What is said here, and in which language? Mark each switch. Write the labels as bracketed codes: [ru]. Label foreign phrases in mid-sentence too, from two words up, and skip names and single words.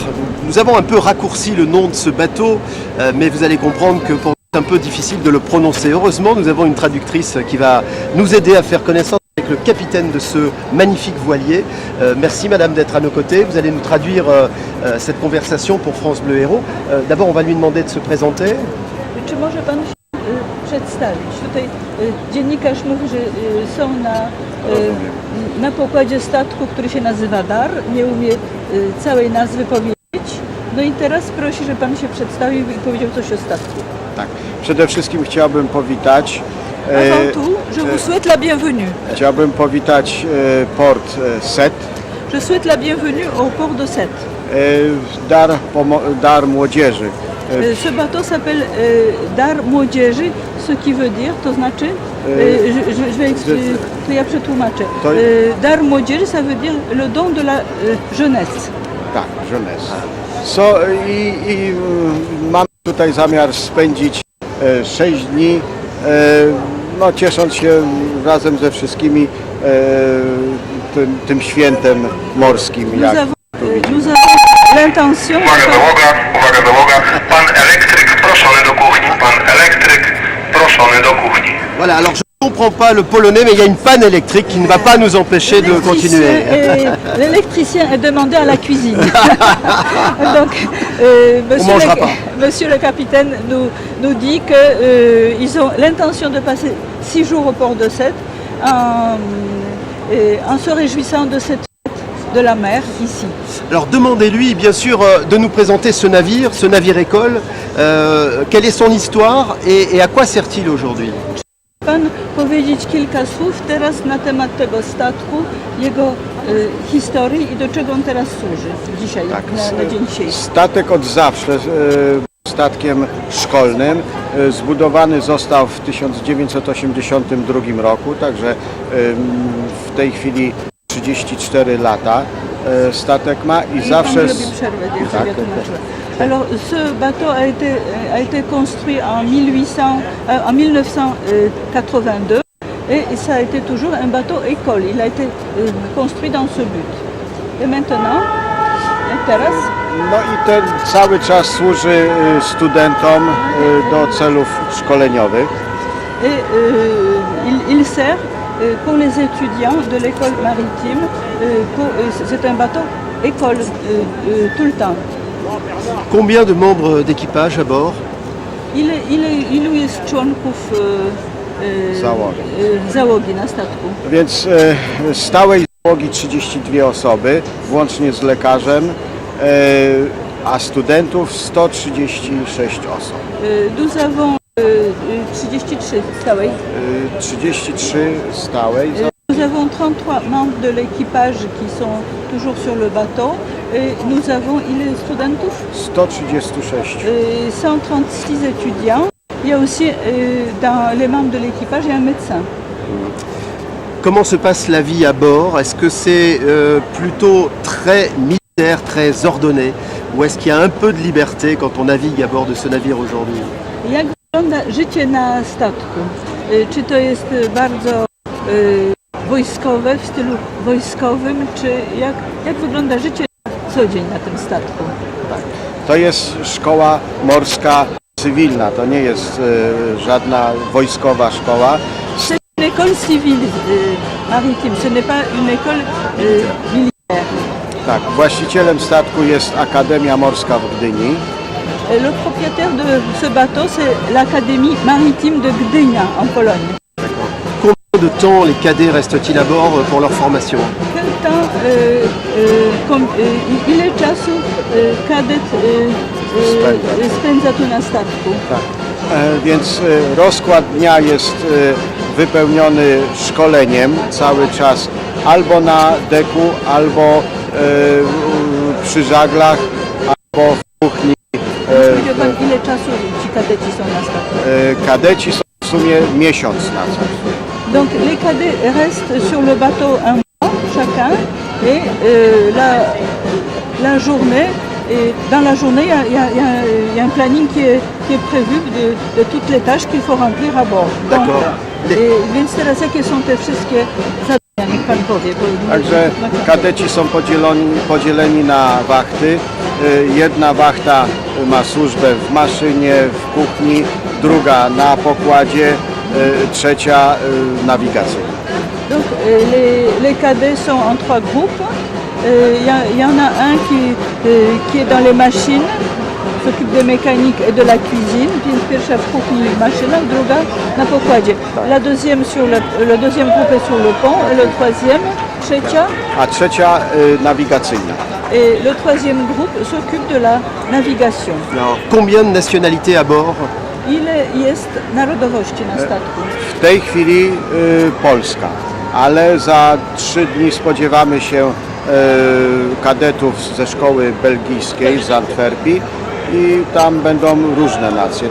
[fr] Nous avons un peu raccourci le nom de ce bateau, mais vous allez comprendre que pour c'est un peu difficile de le prononcer. Heureusement, nous avons une traductrice qui va nous aider à faire connaissance avec le capitaine de ce magnifique voilier. Merci madame d'être à nos côtés. Vous allez nous traduire cette conversation pour France Bleu Héros. D'abord, on va lui demander de se présenter. [pl] Czy może pan się przedstawić? Tutaj dziennikarz mówi, że są na pokładzie statku, który się nazywa Dar. Nie umie całej nazwy powiedzieć. No i teraz prosi, żeby pan się przedstawił i powiedział coś o statku. Tak. Przede wszystkim chciałbym powitać. [fr] Avant tout, je vous souhaite la bienvenue. [pl] Chciałbym powitać port Sète. [fr] Je souhaite la bienvenue au port de Sète. Dar młodzieży. Ce bateau s'appelle Dar Młodzieży, ce qui veut dire, [pl] to znaczy, [fr] je vais expliquer, [pl] to ja przetłumaczę. Dar Młodzieży, [fr] ça veut dire le don de la jeunesse. [pl] Tak, jeunesse. I mam tutaj zamiar spędzić 6 dni, no, ciesząc się razem ze wszystkimi tym świętem morskim. [fr] Nous avons l'intention... [pl] Uwaga załoga, pan elektryk proszony do kuchni, pan elektryk proszony do kuchni. [fr] Voilà, alors je ne comprends pas le polonais, mais il y a une panne électrique qui ne va pas nous empêcher de continuer. L'électricien est demandé à la cuisine. Donc, monsieur le capitaine nous dit qu'ils ont l'intention de passer 6 jours au port de Sète en se réjouissant de cette fête de la mer ici. Alors demandez-lui bien sûr de nous présenter ce navire école, quelle est son histoire et à quoi sert-il aujourd'hui? [pl] Pan powiedzieć kilka słów teraz na temat tego statku, jego historii i do czego on teraz służy dzisiaj, na dzień dzisiejszy. Statek od zawsze statkiem szkolnym. Zbudowany został w 1982 roku, także w tej chwili 34 lata statek ma i zawsze... [fr] Alors ce bateau a été construit en 1982 et ça a été toujours un bateau école. Il a été construit dans ce but. Et maintenant, [pl] teraz? No i ten cały czas służy studentom do celów szkoleniowych. [fr] Et il sert pour les étudiants de l'école maritime. C'est un bateau école tout le temps. Combien de membres d'équipage à bord? [pl] Ilu jest członków załogi na statku? Więc stałej załogi 32 osoby, włącznie z lekarzem, a studentów 136 osób. [fr] Nous avons 33 stałej. [pl] 33 stałej. [fr] Nous avons 33 membres de l'équipage qui sont toujours sur le bateau. Nous avons, il est studentów? 136. 136 étudiants. Il y a aussi dans les membres de l'équipage, il y a un médecin. Comment se passe la vie à bord? Est-ce que c'est plutôt très militaire, très ordonné? Ou est-ce qu'il y a un peu de liberté quand on navigue à bord de ce navire aujourd'hui? [pl] Jak wygląda życie na statku? Czy to jest bardzo wojskowe, w stylu wojskowym, czy jak wygląda życie na co dzień na tym statku? Tak. To jest szkoła morska cywilna, to nie jest żadna wojskowa szkoła. [fr] C'est une école civile maritime, ce n'est pas une école militaire. [pl] Tak, właścicielem statku jest Akademia Morska w Gdyni. [fr] Le propriétaire de ce bateau, c'est l'Académie maritime de Gdynia en Pologne. Combien de temps les cadets restent-ils à bord pour leur formation? Quel temps, [pl] ile czasu kadet spędza tu na statku? Tak. Więc rozkład dnia jest wypełniony szkoleniem cały czas albo na deku, albo przy żaglach, albo w kuchni. Powiedział pan, ile czasu ci kadeci są na statku? Kadeci są w sumie miesiąc na coś. [fr] Donc les cadets restent sur le bateau un mois chacun et la journée, et dans la journée il y a un planning qui est prévu de toutes les tâches qu'il faut remplir à bord. D'accord. [pl] Więc teraz jakie są te wszystkie zadania, niech pan powie. Także kadeci są podzieleni na wachty. Jedna wachta ma służbę w maszynie, w kuchni, druga na pokładzie, trzecia nawigacyjna. [fr] Donc les cadets sont en 3 groupes. Il y en a un qui est dans les machines, s'occupe des mécaniques et de la cuisine, [pl] więc pierwsza w kuchni maszyna, druga na pokładzie. [fr] La deuxième le deuxième groupe est sur le pont et le troisième, [pl] trzecia. A trzecia nawigacyjna. [fr] Et le troisième groupe s'occupe de la navigation. Alors, combien de nationalités à bord? [pl] Ile jest narodowości na statku? W tej chwili Polska, ale za 3 dni spodziewamy się kadetów ze szkoły belgijskiej z Antwerpii i tam będą różne nacje.